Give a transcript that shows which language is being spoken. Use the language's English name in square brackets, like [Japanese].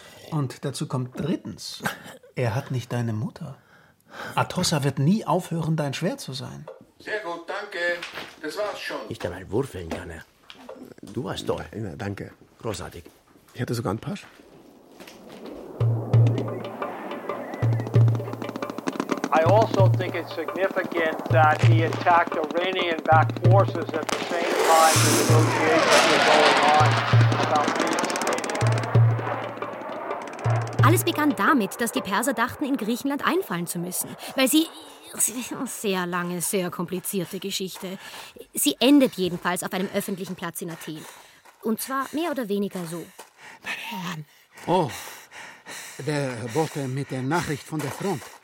[German] Und dazu kommt drittens, er hat nicht deine Mutter. Atossa wird nie aufhören, dein Schwert zu sein. Sehr gut, danke. Das war's schon. Nicht einmal würfeln kann er. Du warst toll. Ja, danke. Großartig. Ich hatte sogar einen Pass. [English] I also think it's significant that he attacked Iranian-backed forces at the same time the negotiations were going on about [German] Alles begann damit, dass die Perser dachten, in Griechenland einfallen zu müssen, weil sie... Sehr lange, sehr komplizierte Geschichte. Sie endet jedenfalls auf einem öffentlichen Platz in Athen. Und zwar mehr oder weniger so. Meine Herren. Oh, der Bote mit der Nachricht von der Front.